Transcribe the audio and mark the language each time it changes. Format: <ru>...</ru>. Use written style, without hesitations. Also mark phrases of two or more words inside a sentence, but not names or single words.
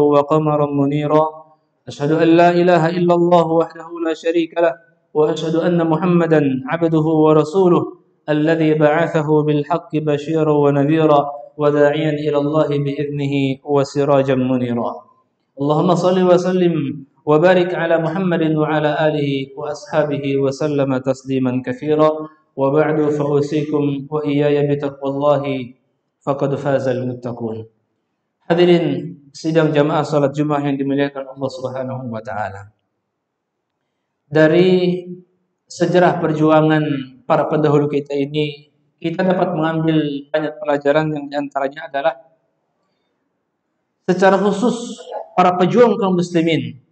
<ar>وقمرا منيرا أشهد أن لا إله إلا الله وحده لا شريك له وأشهد أن محمدا عبده ورسوله الذي بعثه بالحق بشيرا ونذيرا وداعيا إلى الله بإذنه وسراجا منيرا اللهم صل وسلم وبارك على محمد وعلى آله وأصحابه وسلم تسليما كثيرا وبعد فأوصيكم وإياي بتقوى الله فقد فاز المتقون.</ar> <id>Hadirin sidang jamaah salat Jumat yang dimuliakan Allah</id> <ar>سبحانه وتعالى.</ar> <id>Dari sejarah perjuangan para pendahulu kita ini, kita dapat mengambil banyak pelajaran, yang diantaranya adalah secara khusus para pejuang kaum muslimin</id>